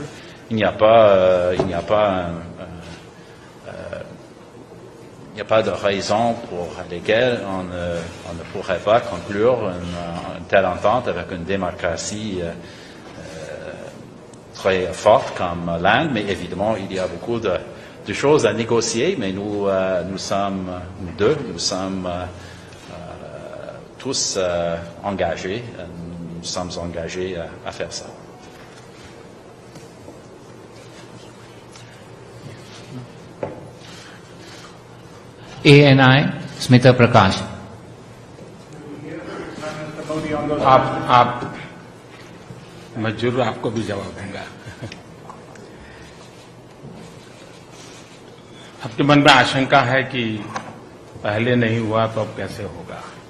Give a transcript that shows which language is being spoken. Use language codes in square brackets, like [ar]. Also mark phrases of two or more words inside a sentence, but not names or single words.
[fr] Il n'y a pas de raison pour lesquelles on ne pourrait pas conclure une telle entente avec une démocratie très forte comme l'Inde, mais évidemment, il y a beaucoup de choses à négocier, mais nous sommes tous engagés, nous sommes engagés à faire ça. ANI, Smita Prakash. [hi] मैं जरूर आपको भी जवाब दूंगा। आपके मन में आशंका है कि पहले नहीं हुआ तो अब कैसे होगा।